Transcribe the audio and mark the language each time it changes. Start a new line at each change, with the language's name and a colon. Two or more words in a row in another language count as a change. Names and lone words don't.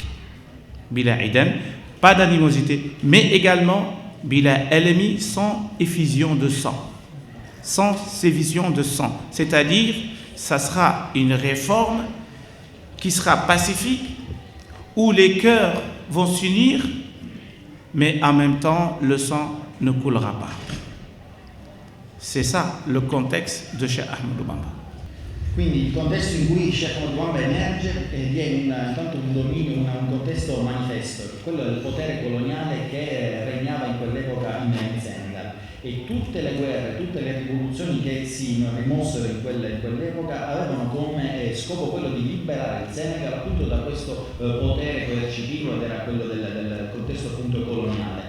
Arabic: بلا عداء,
French: pas d'animosité, mais également
Arabic: بلا إيلام,
French: sans effusion de sang, sans effusion de sang, c'est-à-dire ça sera une réforme qui sera pacifique, où les cœurs vont s'unir, mais en même temps le sang ne coulera pas. C'est ça le contexte de Cheikh Ahmadou Bamba.
Italian: Quindi il contesto in cui Cheikh Ahmadou Bamba emerge vi è intanto un dominio, un contesto manifesto, quello del potere coloniale che regnava in quell'epoca in Senegal, e tutte le guerre, tutte le rivoluzioni che si rimossero in quell'epoca avevano come scopo quello di liberare il Senegal appunto da questo potere coercitivo, ed era quello del contesto appunto coloniale.